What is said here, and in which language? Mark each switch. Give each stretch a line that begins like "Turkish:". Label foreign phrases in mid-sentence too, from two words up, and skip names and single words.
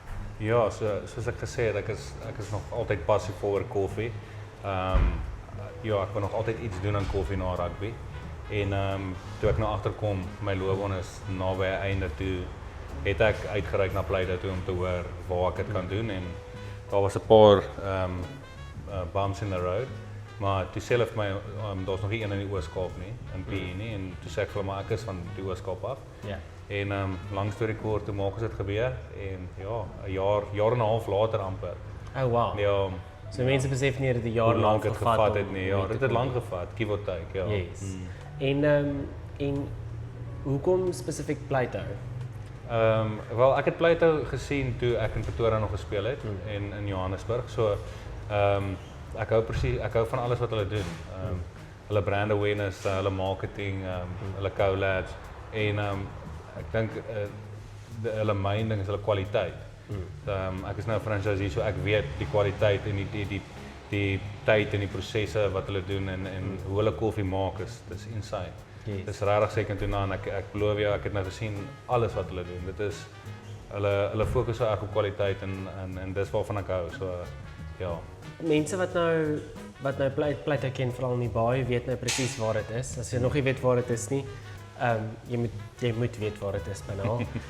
Afrikaans: Ja, soos ek gesê het, ek is nog altyd passievol oor koffie. Ja, ek wil nog altyd iets doen aan koffie na rugby. En toe ek nou agterkom my loopbaan is naby 'n einde toe, het ek uitgereik na Plato toe om te hoor waar ek dit kan doen en daar was 'n paar
English: bumps in the road.
Afrikaans: Maar toe sê hulle vir my daar's nog nie een in die Oos-Kaap nie, in PE nie en toe sê ek vir hulle maar ek is van die Oos-Kaap af. Ja. En lang storie kort, toe maak ons dit gebeur en ja, 'n jaar en 'n half later amper.
English: Oh wow.
Afrikaans: Ja, So mense besef nie dat dit 'n jaar hoe lank dit gevat het om nie. Ja, mee te dit het kom. lank gevat,
English: give or take,
Afrikaans: ja.
English: Yes.
Afrikaans: En hoekom spesifiek Plato? Wel ek het Plato gesien toe ek in Pretoria nog gespeel het en in Johannesburg. So ek hou van alles wat hulle doen. Hulle
English: brand awareness,
Afrikaans: hulle marketing, hulle collabs en ek dink hulle main ding is hulle kwaliteit. Ek is nou 'n franchisee, so ek weet die kwaliteit en die tyd en die prosesse wat hulle doen en hoe hulle koffie maak dis insane. Yes. Dis regtig
English: second to none.
Afrikaans: Ek belowe jou, ek het nou gesien alles wat hulle doen. Dit is hulle fokus so erg op kwaliteit en dis waarvan ek hou. So ja. Mense wat nou Plato ken veral in die baai weet nou presies waar dit is. As jy nog nie weet waar dit is nie, jy moet weet waar dit is by nou.